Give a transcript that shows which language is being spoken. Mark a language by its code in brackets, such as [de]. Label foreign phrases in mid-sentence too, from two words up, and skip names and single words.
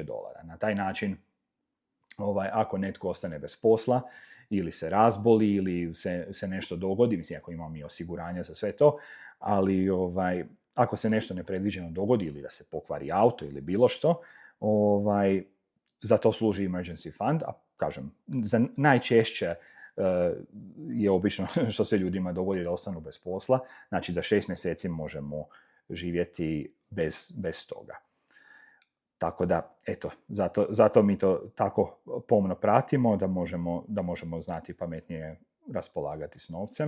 [hr] Na taj način, ako netko ostane bez posla, ili se razboli, ili se nešto dogodi, mislim, ako imamo mi osiguranja za sve to, ali ako se nešto nepredviđeno dogodi, ili da se pokvari auto, ili bilo što, za to služi [en] emergency fund, [hr] a kažem, za najčešće je obično što se ljudima dogodi da ostanu bez posla, znači da 6 mjeseci možemo živjeti bez toga. Tako da, eto, zato mi to tako pomno pratimo, da možemo znati pametnije raspolagati s novcem.